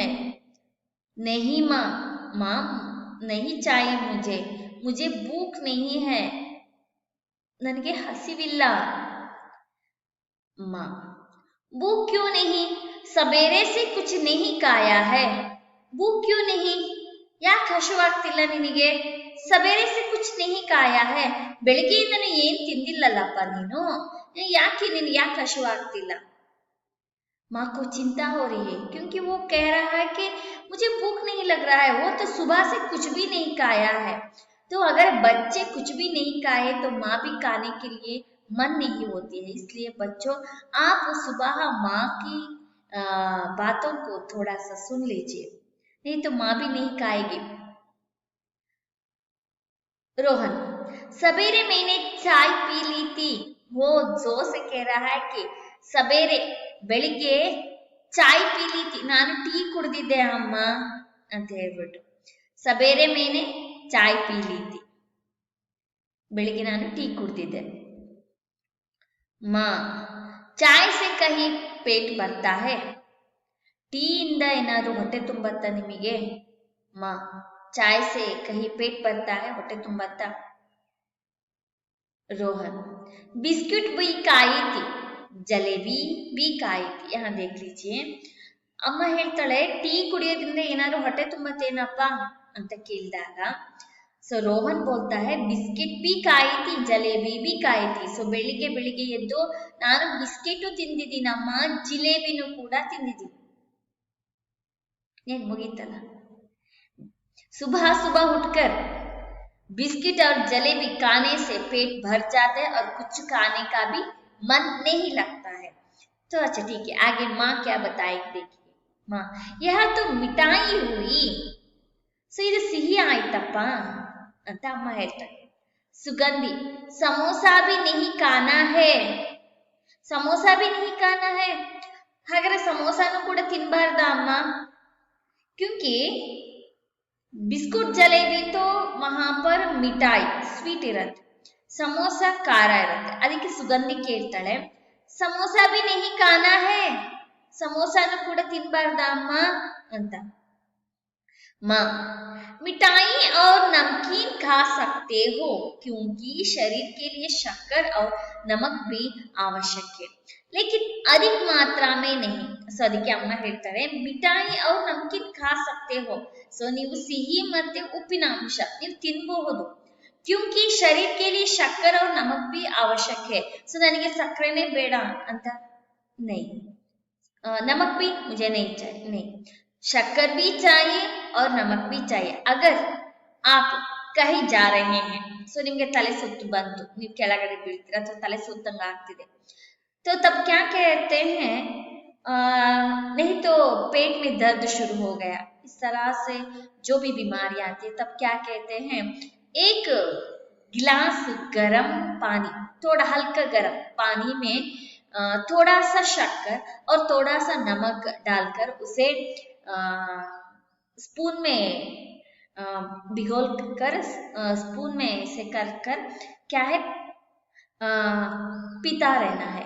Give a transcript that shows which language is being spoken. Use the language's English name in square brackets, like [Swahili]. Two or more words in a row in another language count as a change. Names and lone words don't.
[Hindi] नहीं माँ, माँ नहीं चाहिए मुझे भूख नहीं है। [Kannada] ನನಗೆ ಹಸಿವಿಲ್ಲ। [Hindi] माँ, भूख क्यों नहीं? सवेरे से कुछ नहीं खाया है। भूख क्यों नहीं? [Kannada] ಯಾಕೆ ಹಸಿವಾಗ್ತಿಲ್ಲ ನಿನಗೆ? [Hindi] ಸವೇರೆ से कुछ नहीं खाया है. [Kannada] ಬೆಳಗ್ಗೆಯಿಂದನೇ ಏನು ತಿಂದಿಲ್ಲಲ್ಲಪ್ಪ ನೀನು. ಯಾಕೆ ಹಸಿವಾಗ್ತಿಲ್ಲ? [Hindi] माँ को चिंता हो रही है क्योंकि वो कह रहा है कि मुझे भूख नहीं लग रहा है। वो तो सुबह से कुछ भी नहीं खाया है। तो अगर बच्चे कुछ भी नहीं खाए तो माँ भी खाने के लिए मन नहीं होती है। इसलिए बच्चों, आप सुबह माँ की बातों को थोड़ा सा सुन लीजिए, नहीं तो माँ भी नहीं खाएगी। रोहन, सवेरे मैंने चाय पी ली थी। वो जोर से कह रहा है कि सवेरे [Kannada] ಬೆಳಿಗ್ಗೆ [Hindi] चाय पी ली थी, [Kannada] ನಾನು ಟೀ ಕುಡಿದಿದ್ದೆ ಅಮ್ಮ ಅಂತ ಹೇಳ್ಬಿಟ್ಟು. [Hindi] सवेरे मैंने चाय पी ली थी, [Kannada] ಬೆಳಿಗ್ಗೆ ನಾನು ಟೀ ಕುಡಿದಿದ್ದೆ. [Hindi] माँ, चाय से कहीं पेट भरता है? [Kannada] ಟೀ ಇಂದ ಏನಾದರೂ ಹೊಟ್ಟೆ ತುಂಬತ್ತಾ ನಿಮಗೆ? [Hindi] माँ, चाय से कहीं पेट भरता है, [Kannada] ಹೊಟ್ಟೆ ತುಂಬತ್ತಾ? [Hindi] रोहन, बिस्किट भी खाई थी, जलेबी भी खाई थी. यहाँ देख लीजिए, [Kannada] ಅಮ್ಮ ಹೇಳ್ತಾಳೆ ಟೀ ಕುಡಿಯೋದ್ರಿಂದ ಏನಾದ್ರು ಹೊಟ್ಟೆ ತುಂಬತ್ತೇನಪ್ಪ ಅಂತ ಕೇಳಿದಾಗ ಸೊ ರೋಹನ್ [Hindi] बोलता है बिस्किट भी खाई थी, जलेबी भी खाई थी. [Kannada] ಸೊ ಬೆಳಿಗ್ಗೆ ಎದ್ದು ನಾನು ಬಿಸ್ಕೆಟು ತಿಂದಿದ್ದೀನಮ್ಮ, ಜಿಲೇಬಿನೂ ಕೂಡ ತಿಂದಿದ್ದೀನಿ. ಏನ್ ಮುಗೀತಲ್ಲ. [Hindi] सुबह सुबह उठकर बिस्किट और जलेबी खाने से पेट भर जाता है और कुछ खाने का भी मन नहीं लगता है. तो अच्छा ठीक है, आगे माँ क्या बताएगी देखिए. माँ, यह तो मिठाई हुई. [Kannada] ಸೊ ಇದು ಸಿಹಿ ಆಯ್ತಪ್ಪ ಅಂತ ಅಮ್ಮ ಹೇಳ್ತಾರೆ. [Hindi] ಸುಗಂಧಿ, ಸಮೋಸಾ भी नहीं खाना है. ಸಮೋಸಾ भी नहीं खाना है. [Kannada] ಹಾಗಾದ್ರೆ ಸಮೋಸಾನು ಕೂಡ ತಿನ್ನಬಾರ್ದಾ ಅಮ್ಮ? [Hindi] क्योंकि बिस्कुट जलेबी तो वहां पर मिठाई स्वीट इरತ್ತೆ, समोसा [Kannada] ಖಾರ ಇರುತ್ತೆ. ಅದಕ್ಕೆ ಸುಗಂಧಿ ಕೇಳ್ತಾಳೆ, [Hindi] ಸಮೋಸಾ भी नहीं खाना है. [Kannada] ಸಮೋಸಾನು ಕೂಡ ತಿನ್ಬಾರ್ದ ಅಮ್ಮ ಅಂತ. [Hindi] माँ, मिठाई और नमकीन खा सकते हो क्योंकि शरीर के लिए शक्कर और नमक भी आवश्यक है, लेकिन अधिक मात्रा में नहीं. [Kannada] ಸೊ ಅದಕ್ಕೆ ಅಮ್ಮ ಹೇಳ್ತಾರೆ [Hindi] मिठाई और नमकीन खा सकते हो. [Kannada] ಸೊ ನೀವು ಸಿಹಿ ಮತ್ತೆ ಉಪ್ಪಿನ ಅಂಶ ನೀವು ತಿನ್ನಬಹುದು. [Hindi] क्योंकि शरीर के लिए शक्कर और नमक भी आवश्यक है. [Kannada] ಸೊ ನನಗೆ ಸಕ್ಕರೆನೇ ಬೇಡ ಅಂತ. [Hindi] नहीं, नमक भी मुझे नहीं चाहिए. नहीं, शक्कर भी चाहिए और नमक भी चाहिए. अगर आप कहीं जा रहे हैं, [Kannada] सो ನಿಮಗೆ ತಲೆ ಸುತ್ತು ಬಂತು, ನೀವು ಕೆಳಗಡೆ ಬೀಳ್ತೀರಾ ಅಥವಾ ತಲೆ ಸುತ್ತಂಗ ಆಗ್ತಿದೆ, [Hindi] तो तब क्या कहते हैं, नहीं तो पेट में दर्द शुरू हो गया, इस तरह से जो भी बीमारी आती है, तब क्या कहते हैं, एक गिलास गरम पानी, थोड़ा हल्का गरम पानी में थोड़ा सा शक्कर और थोड़ा सा नमक डालकर उसे स्पून में भिगोल कर स्पून में से कर कर क्या है पीता रहना है.